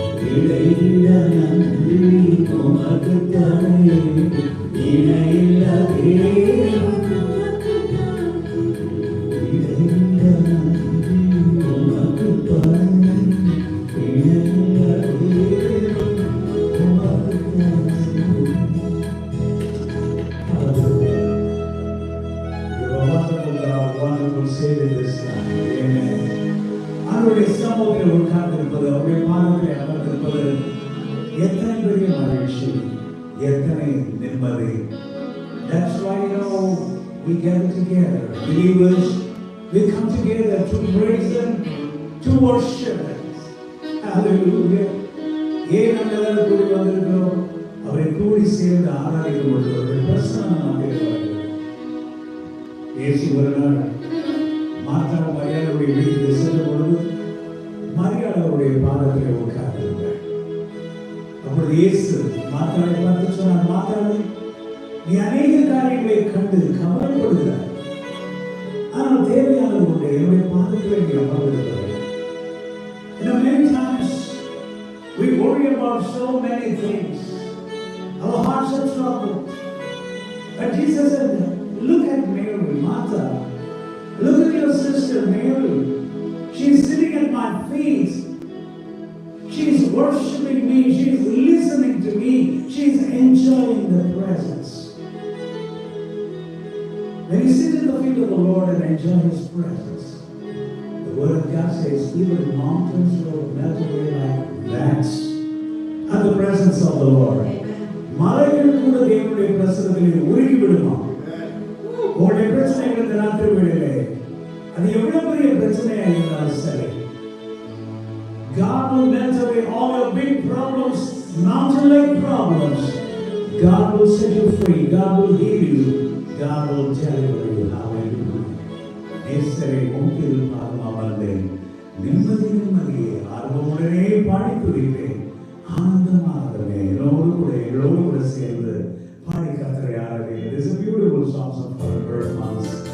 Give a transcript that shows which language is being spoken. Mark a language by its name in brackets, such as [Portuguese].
[Tamil] இடைவிட நன்றி உமக்கு தானே இடையில்லா தேவன் உமக்கு தானே இடைவிட நன்றி உமக்கு தானே இடையில்லா தேவன் உமக்கு தானே. [English] You're a wonderful God, wonderful Savior this time. Amen. [Tamil] அவருடைய சமூகத்தில் உட்கார்ந்திருப்பது அவருடைய பாதத்தில் அமர்ந்திருப்பது எத்தனை பெரிய மகிழ்ச்சி எத்தனை நிம்மதி. [English] That's why we gather together. Believers, we come together to praise Him, to worship Him. Hallelujah. [Tamil] ஏன் நாங்கள் எல்லாரும் கூடி வந்திருக்கிறோம்? அவரை கூடி சேர்ந்து ஆராதிக்கும் பொழுது அவருடைய பிரசன்னமாக இருக்கிறார்கள். இயேசு ஒரு நாள் மார்த்தா மரியாளுடைய வீட்டுக்கு சென்ற பொழுது மரியாளுடைய பாதத்திலே உட்கார்ந்திருந்தார். அப்பொழுது இயேசு மார்த்தாளை பார்த்து சொன்னார், மார்த்தாளே, நீ அநேக காரியங்களை கண்டு கவலைப்படுகிறாய், ஆனால் தேவையானது உண்டு, என்னுடைய பாதத்திலே நீ அமர்ந்திருக்கிறாய். [English] Many times we worry about so many things. Our hearts are troubled. But Jesus said, look at Mary, Martha. Look at your sister Mary. She is sitting at my feet. She is worshiping me. She is listening to me. She is enjoying the presence. When you sit at the feet of the Lord and enjoy His presence, the Word of God says, even mountains will melt away like wax at the presence of the Lord. [Tamil] மலைகள் கூட தேவனுடைய பிரசன்னத்தில் உருகி விடுமா? உங்களுடைய பிரச்சனைகள் இந்த ராத்திரி வேளையிலே அது எவ்வளவு பெரிய பிரச்சனையா இருந்தாலும் சரி, [English] God will melt away all your big problems, mountain-like problems. God will set you free. God will heal you. God will deliver you. Hallelujah. [Tamil] நேசரை மூக்கில் பாதமாவந்தேன், நிம்மதி நிம்மதியே ஆர்வமுடனே பாடி துதிப்பேன், ஆனந்தமாகவே எல்லோரும் கூட சேர்ந்து பாடி கர்த்தரை ஆராதிப்பேன். [English] This is a beautiful song for the birth months.